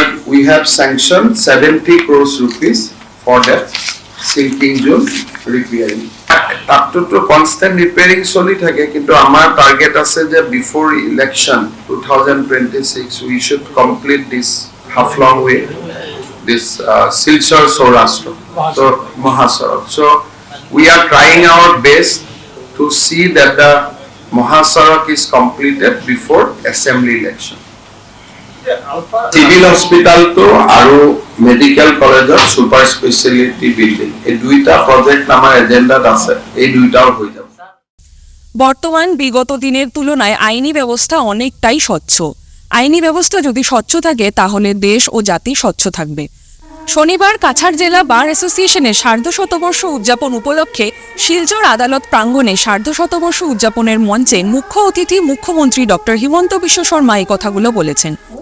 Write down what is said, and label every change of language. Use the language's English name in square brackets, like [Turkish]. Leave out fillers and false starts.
[English] we have sanctioned 70 crores rupees for that sinking zone repairing up to constant repairing [Assamese] চলি থাকে কিন্তু আমাৰ target আছে যে [English] before election 2026 we should complete this half long way this Silchar Saurashtra so Mahasarak so we are trying our best to see that the Mahasarak is completed before assembly election. Civil hospital to aru medical college of super specialty building. [Bangla] এই দুইটা project আমার এজেন্ডাত আছে এই দুইটাও হয়ে যাবে বর্তমান বিগত দিনের তুলনায় আইনি ব্যবস্থা অনেকটাই স্বচ্ছ আইনি ব্যবস্থা যদি স্বচ্ছ থাকে তাহলে দেশ ও জাতি স্বচ্ছ থাকবে শনিবার কাছাড় জেলা বার অ্যাসোসিয়েশনের সার্ধশতবর্ষ উদযাপন উপলক্ষে শিলচর আদালত প্রাঙ্গণে সার্ধশতবর্ষ উদযাপনের মঞ্চে মুখ্য অতিথি মুখ্যমন্ত্রী ডক্টর হিমন্ত বিশ্ব শর্মা এই কথাগুলো বলেছেন